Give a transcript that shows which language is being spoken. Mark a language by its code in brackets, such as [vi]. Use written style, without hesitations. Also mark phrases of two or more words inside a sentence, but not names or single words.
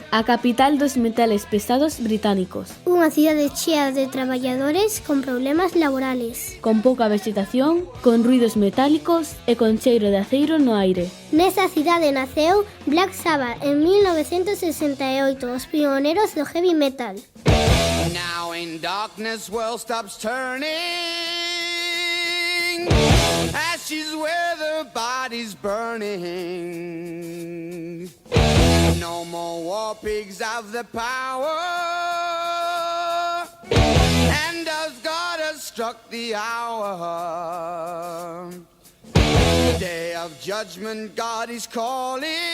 [gl] A capital dos metales pesados británicos. Unha cidade chea de traballadores con problemas laborales. Con pouca vegetación, con ruidos metálicos e con cheiro de aceiro no aire. Nesa cidade naceu Black Sabbath en 1968, os pioneros do heavy metal. [en] Now in darkness world stops turning, ashes where the body's burning. No more war pigs have the power, and as God has struck the hour, day of judgment God is calling.